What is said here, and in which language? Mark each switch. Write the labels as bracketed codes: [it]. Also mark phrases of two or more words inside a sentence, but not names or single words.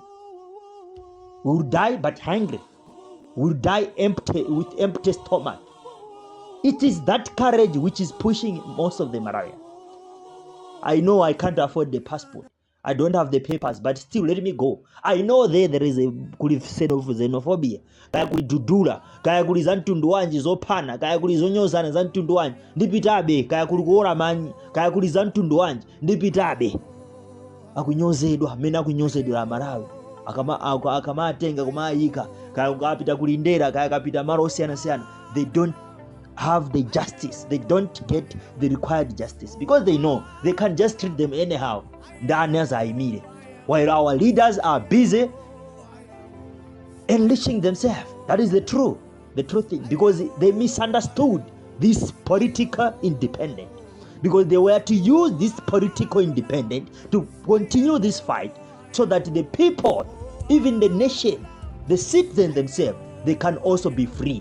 [en] We'll die but hungry. We'll die empty, with empty stomach. It is that courage which is pushing most of the Malawians. I know I can't afford the passport. I don't have the papers, but still let me go. I know there is a xenophobia. [ny] Kaya kuli dudula, kaya kuli za mtundu wanji zopana, kaya kuli zonyozana za mtundu wanji, ndipitabe, kaya kuli kuora manyi, kaya kuli za mtundu wanji, ndipitabe. Akunyozedwa, mena akunyozedwa Malawi. Akama atenga kumayika, kaya kapita kulindera, kaya kapita maro osiyana. [en] They don't have the justice. They don't get the required justice because they know they can just treat them anyhow. While our leaders are busy enriching themselves. That is the truth thing, because they misunderstood this political independence, because they were to use this political independence to continue this fight so that the people, even the nation, the citizens themselves, they can also be free.